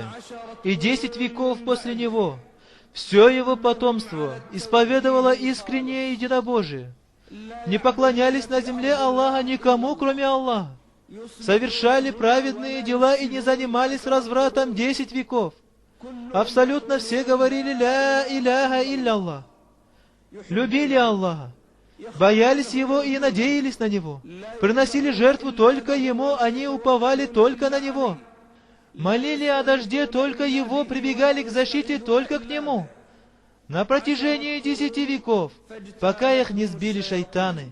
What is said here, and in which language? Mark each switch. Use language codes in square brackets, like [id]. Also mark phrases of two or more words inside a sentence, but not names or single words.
[ru] И 10 веков после него все его потомство исповедовало искреннее единобожие. Не поклонялись на земле Аллаха никому, кроме Аллаха. Совершали праведные дела и не занимались развратом 10 веков. Абсолютно все говорили [ar] «لا إله إلا الله». [ru] Любили Аллаха, боялись Его и надеялись на Него. Приносили жертву только Ему, они уповали только на Него. Молили о дожде только Его, прибегали к защите только к Нему. На протяжении 10 веков, пока их не сбили шайтаны.